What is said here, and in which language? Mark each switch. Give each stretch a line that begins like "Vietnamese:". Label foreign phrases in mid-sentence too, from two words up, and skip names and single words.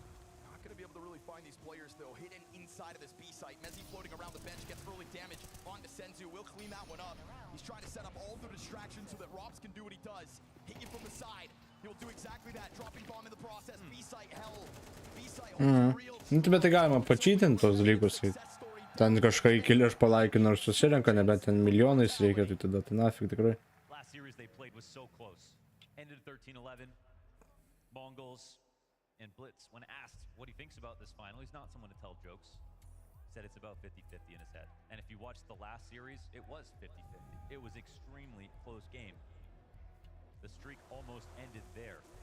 English: Not going to be able to really find these players, though. Hidden inside of this B site. Mezzi floating around the bench, gets early damage onto Senzu. Will clean that one up. He's trying to set up all the distractions so that Robs can do what he does. Hit you from the side. He'll do exactly that. Dropping bomb in the process. B site hell. B site real.
Lithuanian: Nu, tai bet tai galima pačytinti tos dalykus. Ten kažką įkeli aš palaikinu ir susirenka, nebent ten milijonais reikia, tai tada tai nafik tikrai.
English: Last series they played was so close. Ended 13-11. Mongols and Blitz, when asked what he thinks about this final, he's not someone to tell jokes. Said it's about 50-50 in his head. And if you watched the last series, it was 50-50. It was extremely close game. The streak almost ended there.